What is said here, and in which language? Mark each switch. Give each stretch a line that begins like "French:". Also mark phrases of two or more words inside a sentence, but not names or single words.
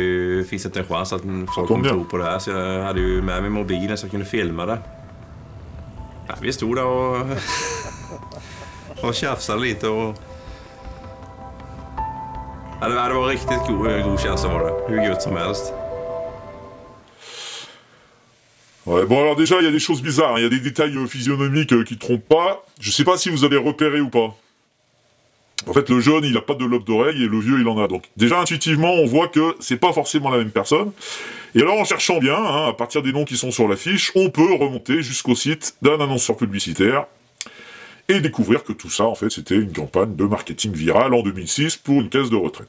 Swedish: Det finns inte en chans att folk kommer tro på det här. Så jag hade ju med mig mobilen så jag kunde filma det. Ja, vi stod där och och tjafsade lite och... Ja, det var riktigt god känsla var det. Hur gött som helst.
French: Ouais, bon alors déjà il y a des choses bizarres, hein. Il y a des détails physionomiques qui trompent pas. Je sais pas si vous avez repéré ou pas. En fait le jeune il a pas de lobe d'oreille et le vieux il en a. Donc déjà intuitivement on voit que c'est pas forcément la même personne. Et alors en cherchant bien, hein, à partir des noms qui sont sur l'affiche, on peut remonter jusqu'au site d'un annonceur publicitaire et découvrir que tout ça en fait c'était une campagne de marketing viral en 2006 pour une caisse de retraite.